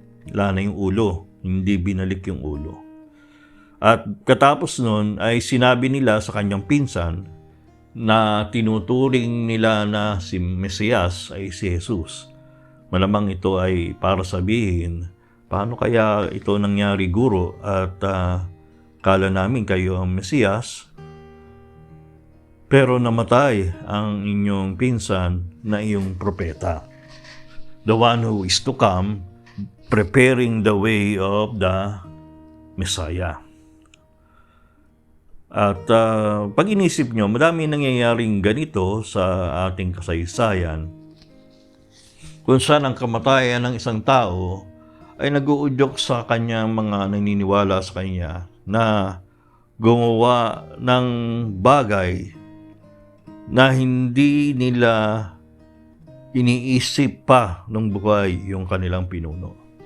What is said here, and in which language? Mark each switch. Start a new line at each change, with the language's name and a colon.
Filipino: Wala na yung ulo, hindi binalik yung ulo. At katapos nun ay sinabi nila sa kanyang pinsan na tinuturing nila na si Mesiyas ay si Jesus. Malamang ito ay para sabihin, paano kaya ito nangyari, guro, at kala namin kayo ang Mesiyas, pero namatay ang inyong pinsan na iyong propeta.
English: The one who is to come, preparing the way of the Messiah.
Filipino: At pag inisip nyo, madami nangyayaring ganito sa ating kasaysayan, kung saan ang kamatayan ng isang tao ay nag-uudyok sa kanyang mga naniniwala sa kanya na gumawa ng bagay na hindi nila iniisip pa nung buhay yung kanilang pinuno.